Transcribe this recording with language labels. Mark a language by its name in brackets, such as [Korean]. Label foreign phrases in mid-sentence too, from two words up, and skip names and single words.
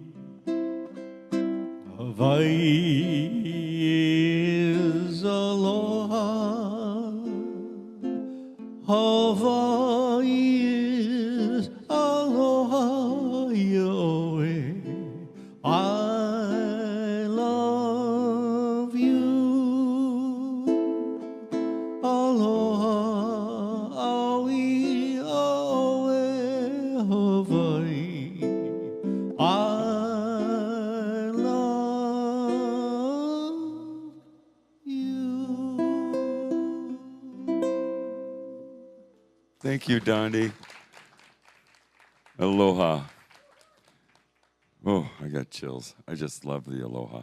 [English] Hawaii is aloha. Hawaii is aloha, Yahweh. I love you. [Hawaiian] Aloha, aui, aue, Hawaii. [English] I love you. Thank you, Dondi. Aloha. Oh, I got chills. I just love the aloha.